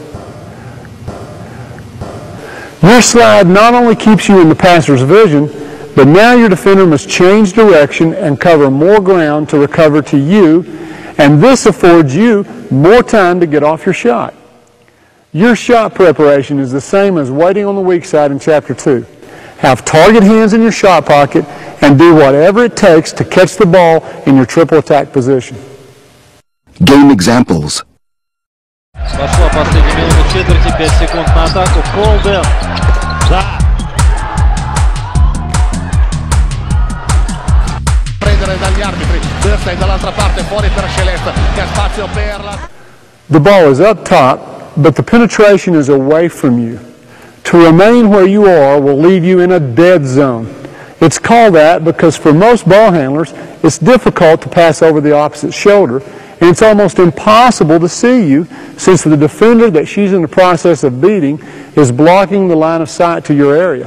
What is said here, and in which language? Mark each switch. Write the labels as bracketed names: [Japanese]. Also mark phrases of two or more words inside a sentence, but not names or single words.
[English] Your slide not only keeps you in the passer's vision, but now your defender must change direction and cover more ground to recover to you, and this affords you more time to get off your shot. Your shot preparation is the same as waiting on the weak side in Chapter 2. Have target hands in your shot pocket and do whatever it takes to catch the ball in your triple attack position. Game examples. [Russian] Пошла последняя минута четверти, 5 секунд на атаку. Колден. Да. [Italian] Prendere dagli arbitri. Dursley dall'altra parte, fuori per Celeste, che ha spazio per la... [English] The ball is up top, but the penetration is away from you. To remain where you are will leave you in a dead zone. It's called that because for most ball handlers, it's difficult to pass over the opposite shoulder, and it's almost impossible to see you since the defender that she's in the process of beating is blocking the line of sight to your area.